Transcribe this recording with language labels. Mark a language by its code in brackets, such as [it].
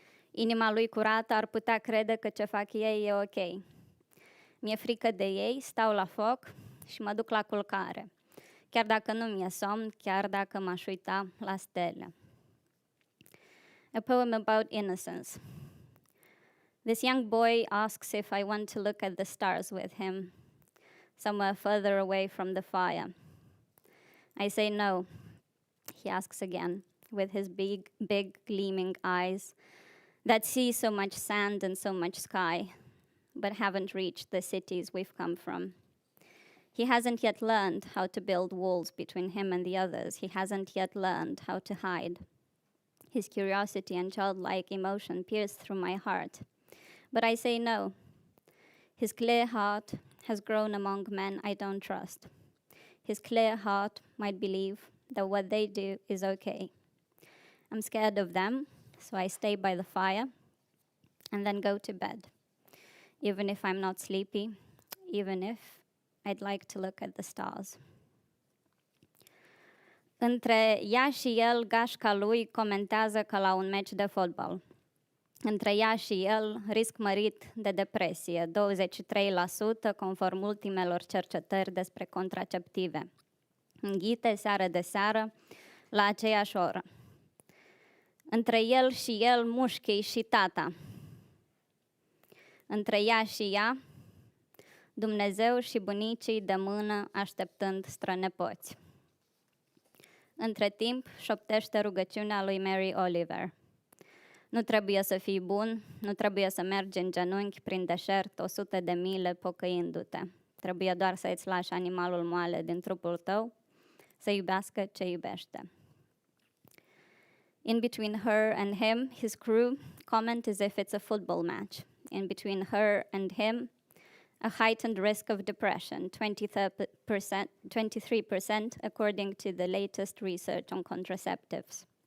[ro] Inima lui curată ar putea crede că ce fac ei e ok. Mi-e frică de ei, stau la foc și mă duc la culcare, chiar dacă nu mi-e somn, chiar dacă m-aș uita la stele. [en] A poem about innocence. This young boy asks if I want to look at the stars with him, somewhere further away from the fire. I say no. He asks again, with his big gleaming eyes that see so much sand and so much sky, but haven't reached the cities we've come from. He hasn't yet learned how to build walls between him and the others. He hasn't yet learned how to hide. His curiosity and childlike emotion pierce through my heart. But I say no. His clear heart has grown among men I don't trust. His clear heart might believe that what they do is okay. I'm scared of them, so I stay by the fire and then go to bed, even if I'm not sleepy, even if I'd like to look at the stars. [ro] Între ea și el, gașca lui comentează ca la un meci de fotbal. Între ea și el, risc mărit de depresie, 23% conform ultimelor cercetări despre contraceptive. Înghite seară de seară, la aceeași oră. Între el și el, mușchii și tata. Între ea și ea, Dumnezeu și bunicii de mână așteptând strănepoți. Între timp, șoptește rugăciunea lui Mary Oliver. Nu trebuie să fii bun, nu trebuie să mergi în genunchi prin deșert 100 de mile pocăindu-te. Trebuie doar să îți lași animalul moale din trupul tău, să iubească ce iubește. [en] In between her and him, his crew comment as if it's a football match. In between her and him, a heightened risk of depression, 23% according to the latest research on contraceptives.